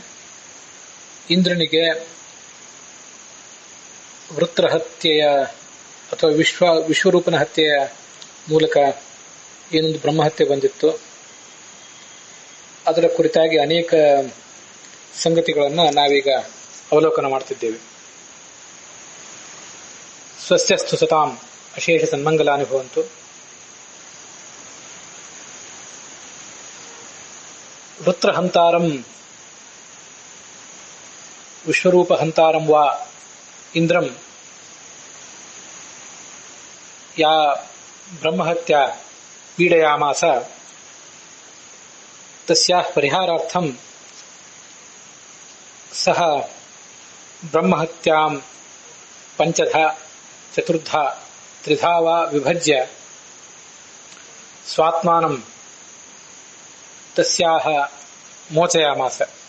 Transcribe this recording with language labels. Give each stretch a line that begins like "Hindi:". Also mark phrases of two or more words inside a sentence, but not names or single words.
Kannada: ಇಂದ್ರನಿಗೆ ವೃತ್ರ ಹತ್ಯೆಯ ಅಥವಾ ವಿಶ್ವರೂಪನ ಹತ್ಯೆಯ ಮೂಲಕ ಏನೊಂದು ಬ್ರಹ್ಮಹತ್ಯೆ ಬಂದಿತ್ತು, ಅದರ ಕುರಿತಾಗಿ ಅನೇಕ ಸಂಗತಿಗಳನ್ನು ನಾವೀಗ ಅವಲೋಕನ ಮಾಡ್ತಿದ್ದೇವೆ.
Sanskrit: ಸ್ವಸ್ಯಸ್ತು ಸತಾಂ ಅಶೇಷ ಸನ್ಮಂಗಲಾನುಭವಂತು. ವೃತ್ರಹಂತಾರಂ ವಿಶ್ವರೂಪಹಂತಾರಂ ವಾ ಇಂದ್ರಂ ಯಾ ಬ್ರಹ್ಮಹತ್ಯಾ ಪೀಡಯಾಮಾಸ ತಸ್ಯಾಃ ಪರಿಹಾರಾರ್ಥಂ ಸಹ ಬ್ರಹ್ಮಹತ್ಯಾಂ ಪಂಚಧಾ ಚತುರ್ಧಾ ತ್ರಿಧಾ ವಾ ವಿಭಜ್ಯ ಸ್ವಾತ್ಮಾನಂ ತಸ್ಯಾಃ ಮೋಚಯಾಮಾಸ.